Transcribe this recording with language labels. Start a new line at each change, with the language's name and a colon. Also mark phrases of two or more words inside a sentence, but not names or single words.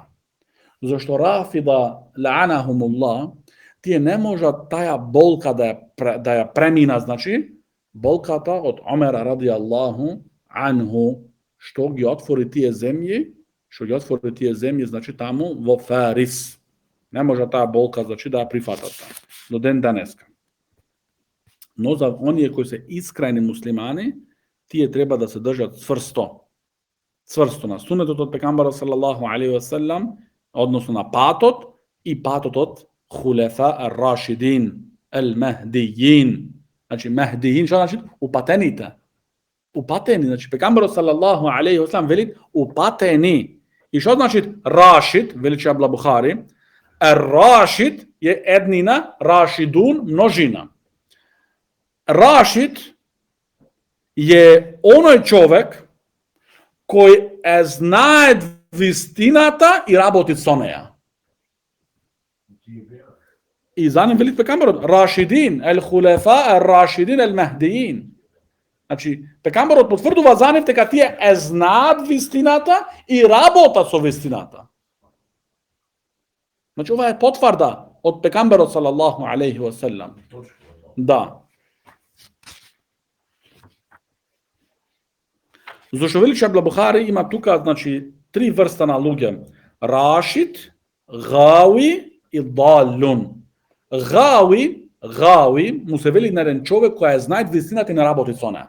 Macedonian: Зашто рафида лаанахумуллах, тие не можат таа болка да ја премина, значи, болката од Омер
Arabic: رضي الله عنه,
Macedonian: што ги отвори тие земји, значи, таму во Фарис. Не може таа болка, значи, да ја прифатат до ден денеска. Но за оние кои се искрени муслимани, тие треба да се држат цврсто на сунетот од пекамберот
Arabic: صلى الله عليه وسلم,
Macedonian: односно на патот и патот од
Arabic: الخلفاء الراشدين المهديين.
Macedonian: Значи, махдијин, што значи? Упатените. Упатени, значи, пекамберот
Arabic: صلى الله عليه وسلم
Macedonian: вели упатени. И што значи рашид, величи Абла Бухари, ар-рашид е еднина, рашидун множина. Рашид е оној човек кој е знае вистината и работи со неја. И за ним велит пекамберот
Arabic: الراشدين الخلفاء الراشدين المهديين.
Macedonian: Значи, пекамберот потврдува за нив дека тие е знаат вистината и работат со вистината. Значи, ова е потврда од пекамберот
Arabic: صلى الله عليه وسلم.
Macedonian: Да. Зашто величи Абла Бухари има тука, значи, три врста на луѓе. Рашид, гауи и далун. Гауи, му се вели на еден човек кој е знае вистината и не работи со неа.